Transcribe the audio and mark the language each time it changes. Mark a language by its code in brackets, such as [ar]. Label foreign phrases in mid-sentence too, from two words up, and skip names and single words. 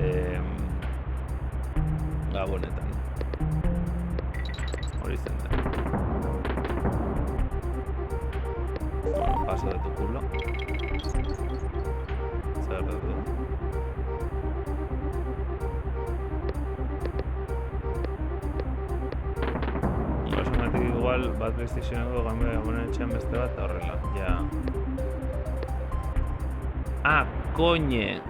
[eu] Gabonetan. Hori zen da. [es] Paso de tu culo. [eu] Zer du? Basunatik igual bat PlayStationeko gabonen etxean beste bat horrela, ja. Ah, koñe!